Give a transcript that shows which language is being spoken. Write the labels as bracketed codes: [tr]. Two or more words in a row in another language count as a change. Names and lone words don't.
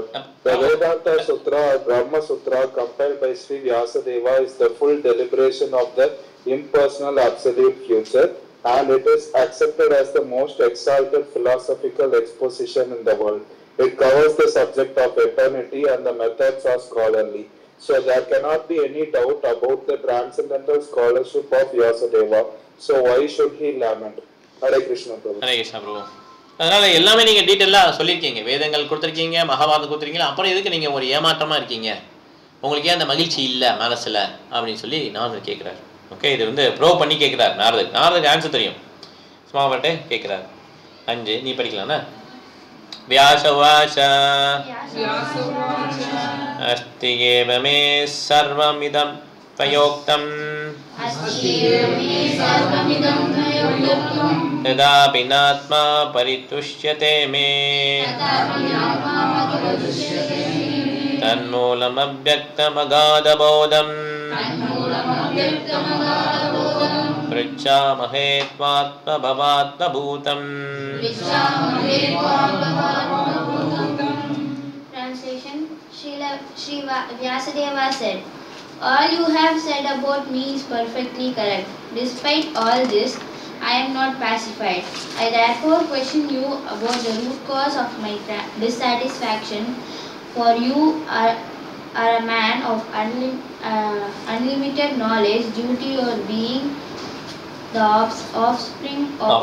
[en] The Vedanta Sutra or Brahma Sutra compiled by Sri Vyasadeva is the full deliberation of the impersonal absolute future, and it is accepted as the most exalted philosophical exposition in the world. It covers the subject of eternity and the methods are scholarly. So there cannot be any doubt about the transcendental scholarship of Vyasadeva. So why should he lament? Hare Krishna Prabhu. Hare Krishna Prabhu. [ta] அதனால எல்லாமே நீங்க டீட்டெயிலா சொல்லியிருக்கீங்க, வேதங்கள் கொடுத்துருக்கீங்க, மகாபாரதம் கொடுத்துருக்கீங்க, அப்புறம் எதுக்கு நீங்க ஒரு ஏமாற்றமா இருக்கீங்க, உங்களுக்கு ஏன் அந்த மகிழ்ச்சி இல்லை மனசுல அப்படின்னு சொல்லி நாரதர் கேட்கிறார். ஓகே, இது ப்ரோவ் பண்ணி கேட்கிறார் நாரதர். நாரதருக்கு ஆன்சர் தெரியும். சுமாவட்டே கேட்குறாரு. 5 நீ படிக்கலாம்னா. [sa] व्यासवाच अस्ति एव मे सर्वमिदं त्वयोक्तं तदापि नात्मा परितुष्यते मे तन्मूलमव्यक्तमगाधबोधम् पृच्छामहे त्वात्मभवात्मभूतम्. [en] Translation. Sri Vyasadeva said, all you have said about me is perfectly correct. Despite all this, I am not pacified. I therefore question you about the root cause of my dissatisfaction, for you are a man of unlimited knowledge due to your being the offspring of